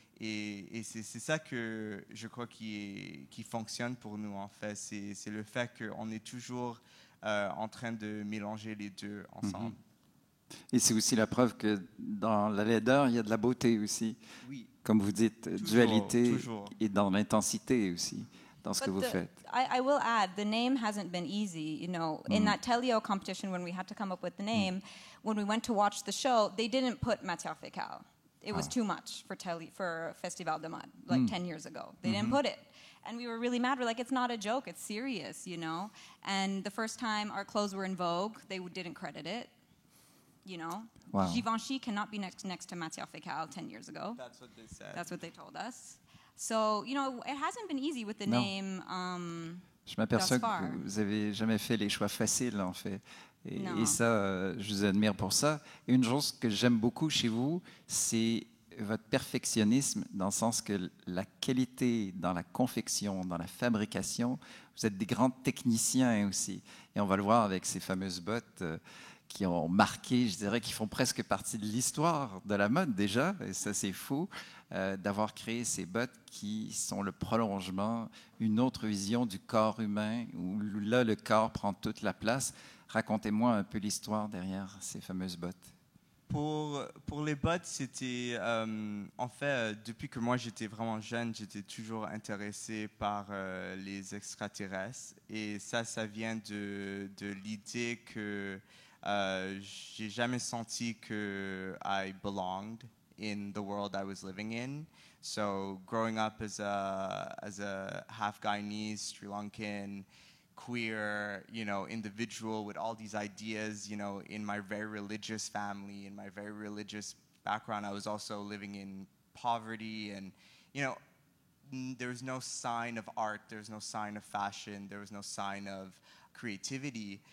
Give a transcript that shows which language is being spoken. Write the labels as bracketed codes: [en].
[fr] Et c'est ça que je crois qui fonctionne pour nous, en fait. C'est le fait qu'on est toujours... en train de mélanger les deux ensemble. Et c'est aussi la preuve que dans la laideur, il y a de la beauté aussi. Oui. Comme vous dites, dualité et dans l'intensité aussi, dans ce que vous faites. [en] I will add, the name hasn't been easy. You know, in that Telio competition, when we had to come up with the name, when we went to watch the show, they didn't put Matières Fécales. It was too much for Festival de Mode, like 10 years ago. They didn't put it. And we were really mad. We're like, it's not a joke. It's serious, you know? And the first time our clothes were in Vogue, they didn't credit it, you know? Wow. Givenchy cannot be next to Matières Fécales 10 years ago. That's what they said. That's what they told us. So, you know, it hasn't been easy with the name. [fr] Je m'aperçois que vous n'avez jamais fait les choix faciles, en fait. Et ça, je vous admire pour ça. Et une chose que j'aime beaucoup chez vous, c'est votre perfectionnisme, dans le sens que la qualité dans la confection, dans la fabrication, vous êtes des grands techniciens aussi. Et on va le voir avec ces fameuses bottes qui ont marqué, je dirais, qui font presque partie de l'histoire de la mode déjà. Et ça, c'est fou d'avoir créé ces bottes qui sont le prolongement, une autre vision du corps humain, où là, le corps prend toute la place. Racontez-moi un peu l'histoire derrière ces fameuses bottes. Pour les bottes, c'était en fait depuis que moi j'étais vraiment jeune, j'étais toujours intéressé par les extraterrestres et ça vient de l'idée que j'ai jamais senti que [en] I belonged in the world I was living in. So growing up as a half Guyanese, Sri Lankan, queer, you know, individual with all these ideas, you know, in my very religious family, in my very religious background, I was also living in poverty and, you know, there was no sign of art, there was no sign of fashion, there was no sign of creativity.